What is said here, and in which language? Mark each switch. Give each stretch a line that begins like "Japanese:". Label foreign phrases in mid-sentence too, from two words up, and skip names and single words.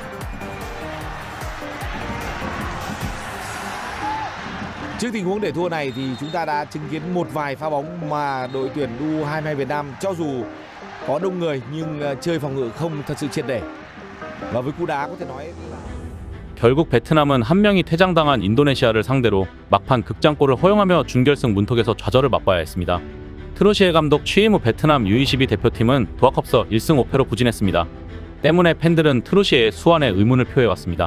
Vietnamese: Trước tình huống để thua này thì chúng ta đã chứng kiến một vài pha bóng mà đội tuyển U22 Việt Nam cho dù có đông người nhưng chơi phòng ngự không thật sự triệt để. Và với cú đá có thể nói là
Korean: 결국 베트남은 한 명이 퇴장당한 인도네시아를 상대로 막판 극장골을 허용하며 준결승 문턱에서 좌절을 맛봐야 했습니다. 트로시에 감독 취임 후 베트남 U22 대표팀은 도하컵서 1승 5패로 부진했습니다. 때문에 팬들은 트로시의 수완에 의문을 표해왔습니다.